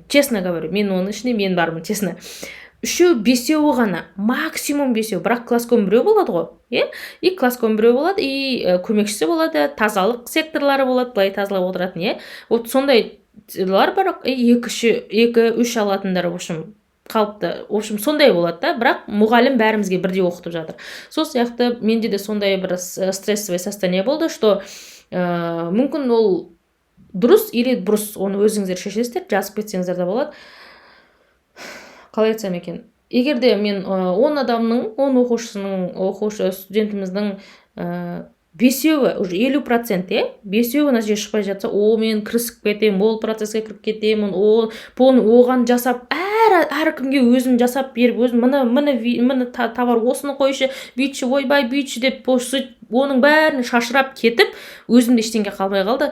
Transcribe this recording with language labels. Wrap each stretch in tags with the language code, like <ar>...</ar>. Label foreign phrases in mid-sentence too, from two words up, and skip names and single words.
<ru>Честно говорю,</ru> <kk>мен оның ішінде мен бармын, честно. Үшеу, бесеуі ғана, максимум бесеу, бірақ класском біреу болады ғой, иә? И класском біреу болады, и көмекшісі болады, тазалық секторлары болады, былай тазалап отыратын, иә? Вот сондай бар, екі, үш алатындар,</kk> <ru>в общем, қалыпты. В общем,</ru> <kk>сондай болады да, бірақ мұғалім бәрімізге бірдей оқытып жатыр. Сол сияқты менде де сондай бір</kk> <ru>стрессовый состояние</ru> <kk>болды, что мүмкін ол дұрыс или бұрыс, оны өзіңіздер шешесіздер, жазып кетсеңіздер де болады. Қалай айтсам екен, егерде мен 10 адамның, 10 студентіміздің бесеуі, уже 50%, бесеуі нәтиже шықпай жатса, мен кірісіп кетемін, ол процесске кіріп кетемін, оған жасап, әркімге өзім жасап беріп, өзім міне товар осыны қойшы, бүйтші, ойбай бүйтші деп, оның бәрін шашырап кетіп, өзімде ештеңе қалмай қалды.</kk>